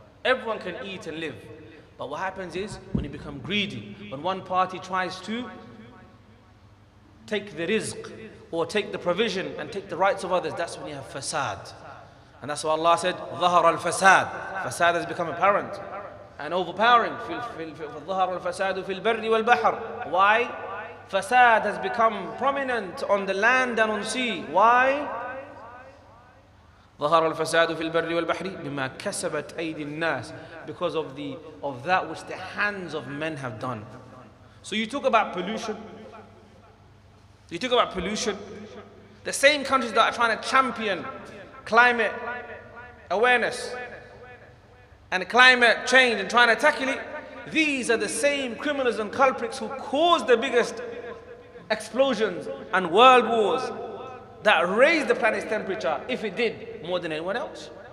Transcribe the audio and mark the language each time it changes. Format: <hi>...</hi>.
<en>Everyone can eat and live. But what happens is, when you become greedy, when one party tries to take the rizq or take the provision and take the rights of others, that's when you have fasad. And that's why Allah said,</en> <ar>ظهر الفساد.</ar> <en>Fasad has become apparent and overpowering.</en> <ar>ظهر الفساد في البر والبحر.</ar> <en>Why? Fasad has become prominent on the land and on sea. Why?</en> <ar>ظهر الفساد في البر والبحر بما كسبت أيدي الناس,</ar> <en>because of that which the hands of men have done. So you talk about pollution. The same countries that are trying to champion climate awareness and climate change and trying to tackle it, these are the same criminals and culprits who caused the biggest explosions and world wars that raised the planet's temperature, if it did, more than anyone else.</en>